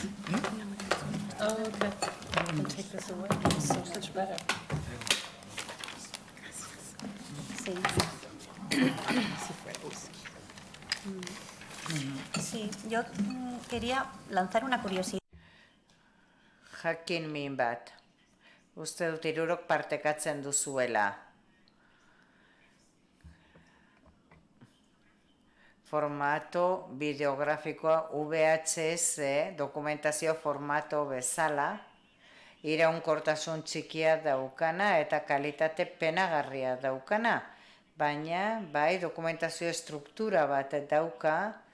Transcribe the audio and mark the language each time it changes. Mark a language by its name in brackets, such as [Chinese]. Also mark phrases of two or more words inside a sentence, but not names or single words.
[English] Oh, okay. I can take this away. It's so much better. [Spanish] Sí, yo quería lanzar una curiosidad. [Basque] Jakin min bat. Uste dut hirurok partekatzen duzuela. Formato bideografikoa VHS dokumentazio formato bezala, iraunkortasun txikia daukana eta kalitate penagarria daukana, baina bai dokumentazio estruktura bat dauka